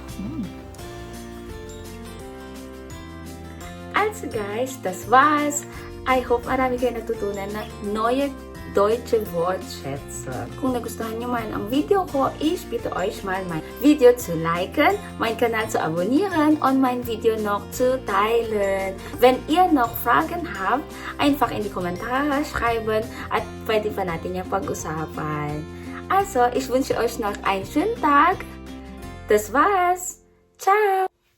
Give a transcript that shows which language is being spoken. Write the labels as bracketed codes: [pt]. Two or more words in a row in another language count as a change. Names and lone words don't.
[de] Also guys, das war's. [en] I hope [tl] marami kayo natutunan na [de] neue deutsche Wortschätze. [tl] Kung nagustuhan nyo man ang video ko, [de] ich bitte euch mal mein Video zu liken, mein Kanal zu abonnieren und mein Video noch zu teilen. Wenn ihr noch Fragen habt, einfach in die Kommentare schreiben [tl] at pwede pa natin yung pag-usapan. [de] Also, ich wünsche euch noch einen schönen Tag. Das war's. Ciao!